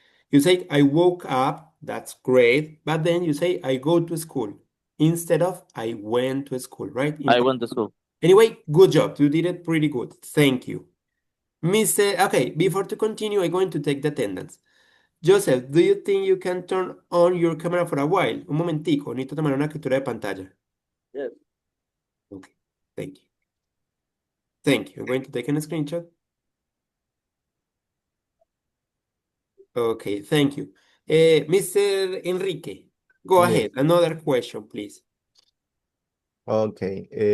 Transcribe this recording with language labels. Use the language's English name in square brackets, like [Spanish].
[English] You say, I woke up, that's great, but then you say, I go to school instead of I went to school, right? I went to school. Anyway, good job. You did it pretty good. Thank you. Okay, before to continue, I'm going to take the attendance. Joseph, do you think you can turn on your camera for a while? [Spanish] Un momentico, necesito tomar una captura de pantalla. [English] Yes. Okay, thank you. Thank you. I'm going to take a screenshot. Okay, thank you. Mr. Enrique, go Yes. ahead. Another question, please. Okay.